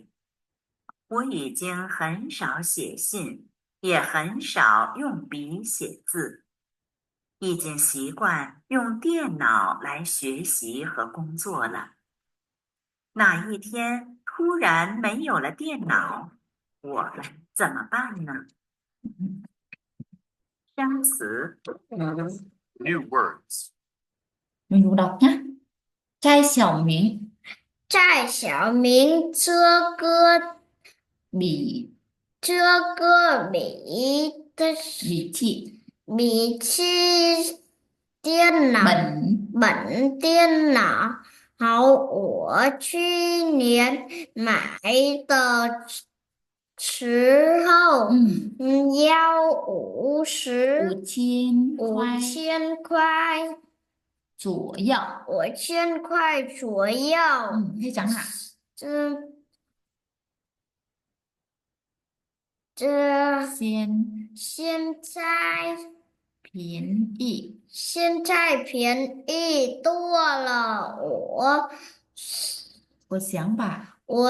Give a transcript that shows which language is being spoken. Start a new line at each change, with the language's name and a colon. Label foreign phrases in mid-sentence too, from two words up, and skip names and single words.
Chinese: 我已经很少写信，也很少用笔写字，已经习惯用电脑来学习和工作了。哪一天突然没有了电脑，我怎么办呢？生词
English: new words.
Vietnamese: Mình cùng đọc nhé. Chai xảo miếng. Chai xảo miếng.
Chinese: 这个笔记电脑本电脑我去年买的时候要5000块左右。 5000块左右。
Vietnamese: Thế chẳng hạn.
Chinese: 现在便宜多了。我想把